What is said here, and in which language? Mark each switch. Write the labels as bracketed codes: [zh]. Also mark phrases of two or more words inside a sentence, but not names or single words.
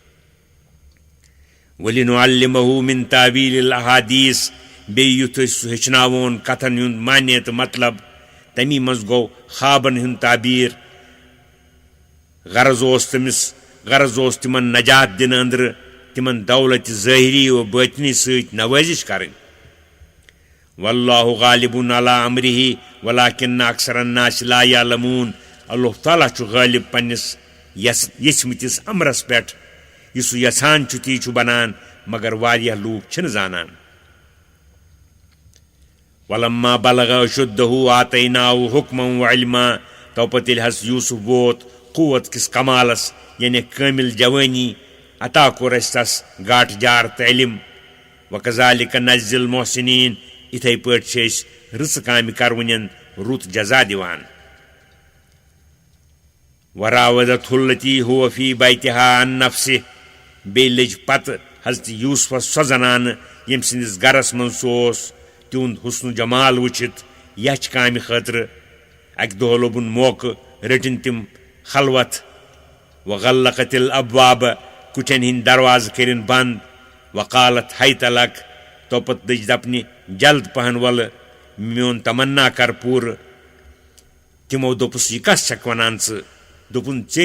[ar] وَلِنُعَلِّمَہُ مِن تاویٖلِ الاحادیٖث [ks] بیٚیہِ یُتھ أسۍ سُہ ہیٚچھناوون کتھن ہُنٛد معنے تہٕ مطلب تمی منٛز گوٚو خوابن ہُنٛد تعبیٖر غرض اوس تِمن نجات دِنہٕ أنٛدرٕ تِمن دولتِ ظٲہری و بٲطنی سۭتۍ نوٲزِش کرٕنۍ [ar] واللہ غالب علی امرہ ولکن اکثر الناس لا یعلمون [ks] اللہ تعالیٰ چھُ غٲلب پننِس یژھمٕتِس امرس پٮ۪ٹھ یہِ سُہ یژھان چھُ تی چھُ بنان مگر واریاہ لوٗکھ چھِنہٕ زانان [ar] ولما بلغ اشدہ آتیناہُ حکما وعلما [ks] توپتہٕ ییٚلہِ حضرت یوٗسف ووت قوت کِس کمالس یعنی کٲمِل جوٲنی عطا کوٚر اَسہِ تس گاٹہٕ جار تہٕ علم [ar] وکذالِکَ نجزی المحسنیٖن [ks] یِتھَے پٲٹھۍ چھِ أسۍ رٕژٕ کامہِ کرونٮ۪ن رُت جزا دِوان [ar] وراودتھُ التی هو فی بیتہا عن نفسہ [ks] بیٚیہِ لٔج پتہٕ حضرت یوٗسفس سۄ زنانہٕ ییٚمہِ سٕنٛدِس گرس منٛز سُہ اوس تِہُنٛد حُسنُ جمال وٕچھِتھ یچھ کامہِ خٲطرٕ اکہِ دۄہ لوٚبُن موقعہٕ رٔٹِن تِم خلوت [ar] وغلقت الابواب [ks] کُٹھٮ۪ن ہٕنٛدۍ دروازٕ کٔرِن بنٛد [ar] وقالت حیت لک [ks] توپتہٕ دٔج دپنہِ جلد پہن وَلہٕ میون تمنا کر پوٗرٕ تِمو دوٚپُس یہِ کس چھکھ ونان ژٕ دوٚپُن ژے